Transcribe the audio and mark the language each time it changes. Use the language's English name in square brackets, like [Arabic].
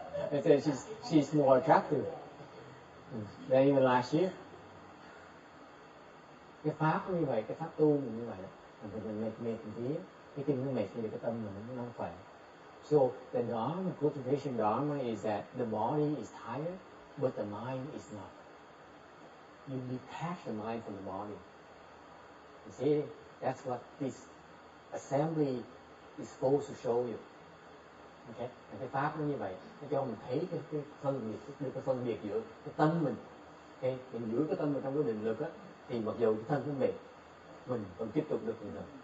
[English] I said she's more attractive than even last year. [Vietnamese] Cái pháp như vậy, cái pháp tu mình như vậy, mình mệt một tí, cái kinh nó mệt thì cái tâm mình nó không khỏe. [English] So the dharma, cultivation dharma is that the body is tired, but the mind is not. You detach the mind from the body. You see, that's what this assembly is supposed to show you. Okay? [Vietnamese] Cái pháp nó như vậy, nó cho mình thấy cái phân biệt giữa cái tâm mình. Okay? Mình giữ cái tâm mình trong cái định lực á, thì mặc dù cái thân nó mệt, mình vẫn tiếp tục được như thế.